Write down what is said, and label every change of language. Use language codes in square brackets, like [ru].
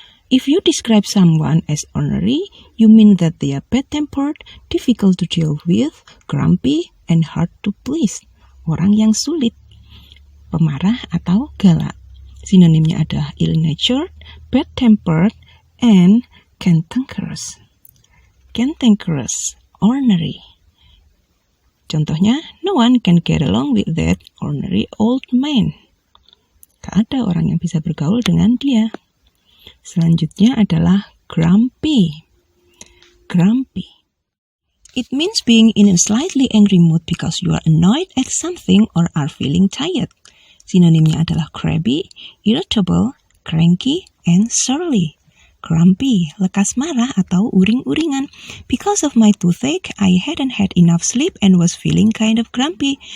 [en] If you describe someone as ornery, you mean that they are bad-tempered, difficult to deal with, grumpy, and hard to please. [id] Orang yang sulit, pemarah atau galak. Sinonimnya adalah [en] ill-natured, bad-tempered, and cantankerous. Cantankerous, ornery. [id] Contohnya, [en] no one can get along with that ornery old man. [id] Gak ada orang yang bisa bergaul dengan dia. Selanjutnya adalah grumpy. [en] Grumpy. It means being in a slightly angry mood because you are annoyed at something or are feeling tired. [id] Sinonimnya adalah [en] crabby, irritable, cranky, and surly. Grumpy, [id] lekas marah atau uring-uringan. [en] Because of my toothache, I hadn't had enough sleep and was feeling kind of grumpy.